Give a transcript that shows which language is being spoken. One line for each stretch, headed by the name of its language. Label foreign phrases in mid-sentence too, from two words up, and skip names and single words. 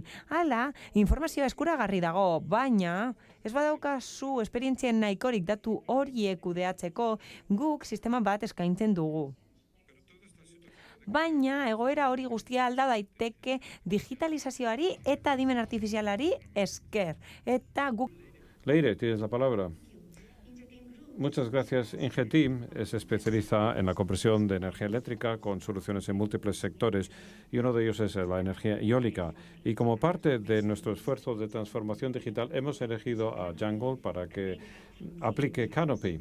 Basque: Hala, informazioa eskuragarri dago, baina ez badaukazu esperientzien nahikorik datu horiek kudeatzeko guk sistema bat eskaintzen dugu. Baina egoera hori guztia alda daiteke digitalizazioari eta adimen artifizialari esker. Eta guk...
Spanish: Leire, tienes la palabra. Muchas gracias. Ingeteam se especializa en la compresión de energía eléctrica con soluciones en múltiples sectores y uno de ellos es la energía eólica. Y como parte de nuestro esfuerzo de transformación digital hemos elegido a Jungle para que aplique Canopy.